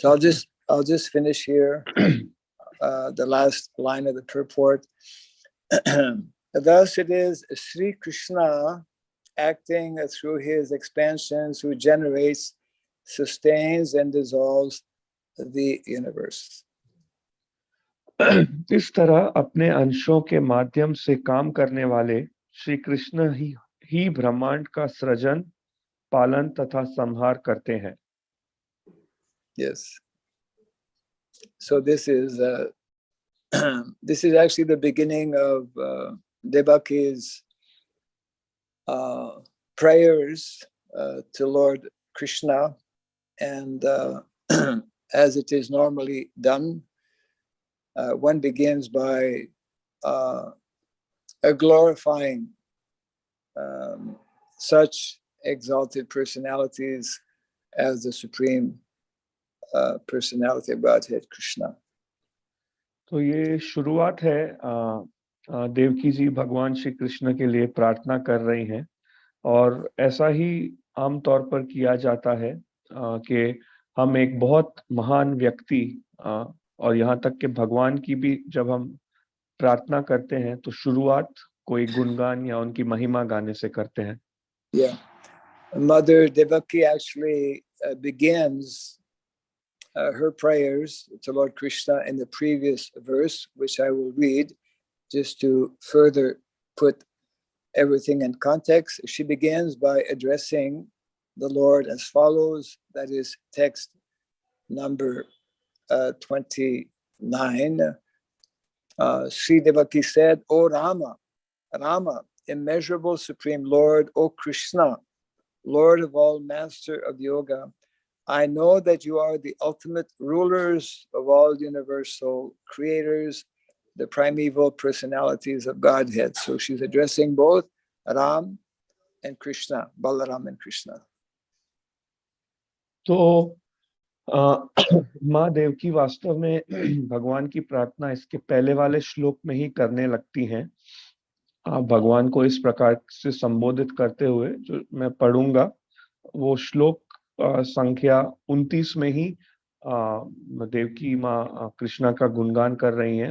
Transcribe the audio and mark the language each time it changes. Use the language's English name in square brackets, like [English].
[English] So I'll just finish here. The last line of the purport. Thus it is Sri Krishna acting through his expansions, who generates, sustains, and dissolves the universe. [Hindi] इस तरह अपने अंशों के माध्यम से काम करने वाले श्री कृष्ण ही ब्रह्मांड का सृजन, पालन तथा संहार करते हैं. [English] Yes. So this is this is actually the beginning of Devaki's prayers to Lord Krishna, and as it is normally done, one begins by glorifying such exalted personalities as the Supreme Personality of Godhead, Krishna. [Hindi] तो ये शुरुआत है, देवकी जी भगवान श्री कृष्ण के लिए प्रार्थना कर रही हैं, और ऐसा ही आमतौर पर किया जाता है कि हम एक बहुत महान व्यक्ति और यहाँ तक कि भगवान की भी जब हम प्रार्थना करते हैं तो शुरुआत कोई गुणगान या उनकी महिमा गाने से करते हैं. [English] Yeah, Mother Devaki actually begins her prayers to Lord Krishna in the previous verse, which I will read just to further put everything in context. She begins by addressing the Lord as follows. That is text number 29. Sri Devaki said, O Rama, Rama, immeasurable supreme Lord, O Krishna, Lord of all, master of yoga, I know that you are the ultimate rulers of all universal creators, the primeval personalities of Godhead. So she's addressing both Ram and Krishna, Balaram and Krishna. [Hindi] तो माँ देवकी वास्तव में भगवान की प्रार्थना इसके पहले वाले श्लोक में ही करने लगती हैं। भगवान को इस प्रकार से संबोधित करते हुए जो मैं पढ़ूंगा वो श्लोक संख्या 29 में ही देवकी माँ कृष्णा का गुणगान कर रही हैं।